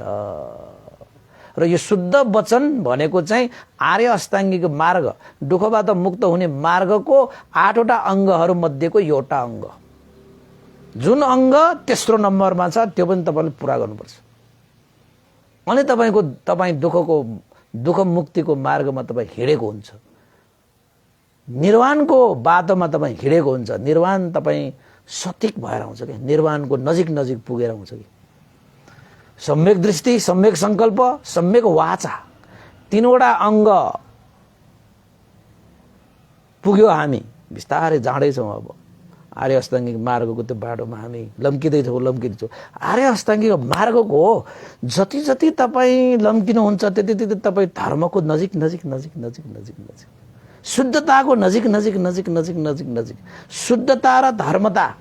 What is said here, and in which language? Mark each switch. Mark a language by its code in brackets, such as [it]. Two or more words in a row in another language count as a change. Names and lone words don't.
[ne] र यो शुद्ध वचन भनेको चाहिँ आर्य अष्टाङ्गिक मार्ग, दुःखबाट मुक्त हुने मार्गको 8वटा अङ्गहरू मध्येको एउटा अङ्ग, जुन अङ्ग तेस्रो नम्बरमा छ, त्यो पनि तपाईले पूरा गर्नुपर्छ। अनि तपाईँ दुःख मुक्तिको मार्गमा तपाईँ हिँडेको हुन्छ। निर्वाणको बाटोमा तपाईँ हिँडेको हुन्छ, निर्वाण तपाईँ सठिक भएर आउँछ कि निर्वाणको नजिक नजिक पुगेर आउँछ कि सम्यक दृष्टि, सम्यक संकल्प, सम्यक वाचा, तीनवटा अङ्ग पुग्यो हामी बिस्तारै जाँदैछौँ। अब आर्य अष्टाङ्गिक मार्गको त्यो बाटोमा हामी लम्किँदैछौँ। आर्य अष्टाङ्गिक मार्गको जति जति तपाईँ लम्किनुहुन्छ त्यति त्यति तपाईँ धर्मको नजिक नजिक नजिक नजिक नजिक नजिक, शुद्धताको नजिक नजिक नजिक नजिक नजिक नजिक, शुद्धता र धर्मता,